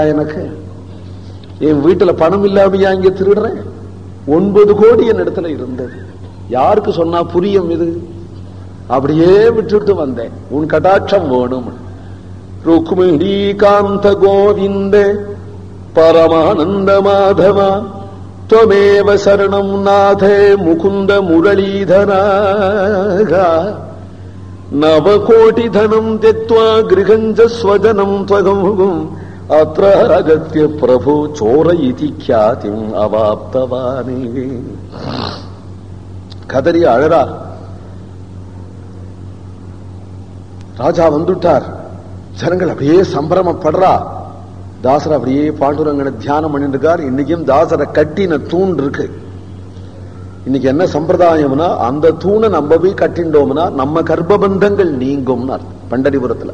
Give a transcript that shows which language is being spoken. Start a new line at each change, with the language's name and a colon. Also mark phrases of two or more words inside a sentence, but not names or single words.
Tamil: எனக்கு என் வீட்டுல பணம் இல்லாமையா இங்க திருடுறேன்? 9 கோடி என் இடத்துல இருந்தது. யாருக்கு சொன்னா புரியும் இது? அப்படியே விட்டுட்டு வந்தேன். உன் கடாட்சம் வேணும்.
Sanskrit: रुक्मिणी कान्त गोविन्द परमानन्द माधवा त्वमेव शरणं नाथ मुकुंद मुरलीधरा नवकोटिधनं त्यक्त्वा गृहञ्च स्वजनं त्वगं अत्र आगत्य प्रभो चोर इति ख्यातिम् अवाप्तवानि.
Tamil: கதறி அழறார். ராஜா வந்துட்டார். ஜனங்கள் அப்படியே சம்பிரமப்படுறா. தாசர் அப்படியே பாண்டுரங்கனை தியானம் பண்ணிட்டு இருக்கார். இன்னைக்கும் தாசரை கட்டின தூண் இருக்கு. இன்னைக்கு என்ன சம்பிரதாயம்னா, அந்த தூணை நம்ம போய் கட்டிண்டோம்னா நம்ம கர்ப்பபந்தங்கள் நீங்கும்னா பண்டரிபுரத்துல.